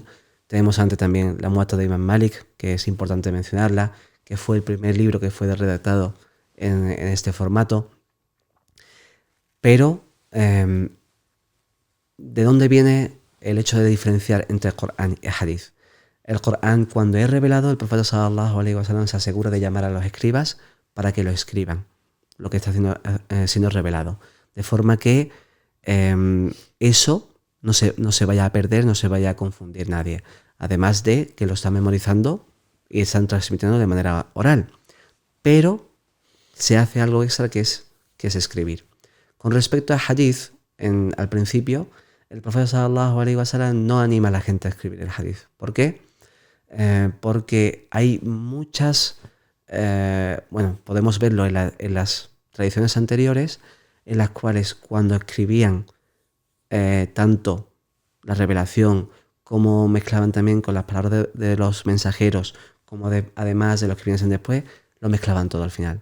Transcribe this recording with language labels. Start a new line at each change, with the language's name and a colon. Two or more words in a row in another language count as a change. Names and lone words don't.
Spanish: Tenemos antes también la Muwatta de Imam Malik, que es importante mencionarla, que fue el primer libro que fue redactado en este formato. Pero, ¿de dónde viene el hecho de diferenciar entre el Corán y el Hadith? El Corán, cuando es revelado, el profeta
Arabic: صلى الله عليه وسلم
Spanish: se asegura de llamar a los escribas para que lo escriban, lo que está siendo revelado. De forma que eso no se vaya a perder, no se vaya a confundir nadie. Además de que lo están memorizando y están transmitiendo de manera oral. Pero se hace algo extra que es escribir. Con respecto a hadith, al principio, el profeta
Arabic: صلى الله عليه وسلم
Spanish: no anima a la gente a escribir el hadith. ¿Por qué? Porque hay muchas, podemos verlo en las tradiciones anteriores, en las cuales cuando escribían tanto la revelación como mezclaban también con las palabras de los mensajeros, como además de los que vienen después, lo mezclaban todo al final.